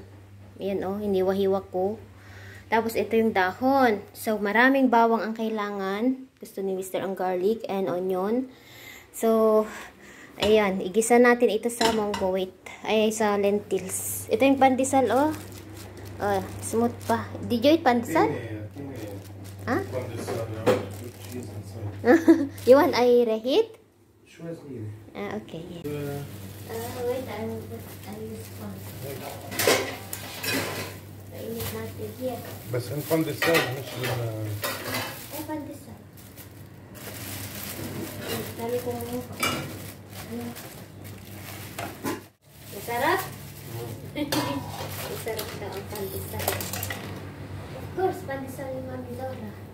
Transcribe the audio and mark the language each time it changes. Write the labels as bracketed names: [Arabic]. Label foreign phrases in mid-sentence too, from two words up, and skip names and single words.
[Filipino] Ayan, hiniwa-hiwa ko. Tapos ito yung dahon. So, maraming bawang ang kailangan. Gusto ni Mr. ang [English] garlic and onion. [Filipino] So, ayan. Igisa natin ito sa monggoit. Ay, sa lentils. Ito yung pandesal, smooth pa. Di Joy, pandesal? [English] ها؟ You want I reheat? [Arabic] شوي صغيرة. اوكي. [English] Wait, I'll use one. [Filipino] Painit natin here. بس نفندسال مش Ay, pandesal. Dali kong masarap? Masarap daw ang pandesal. [English] Of course, [Filipino] pandesal yung Mami Laura.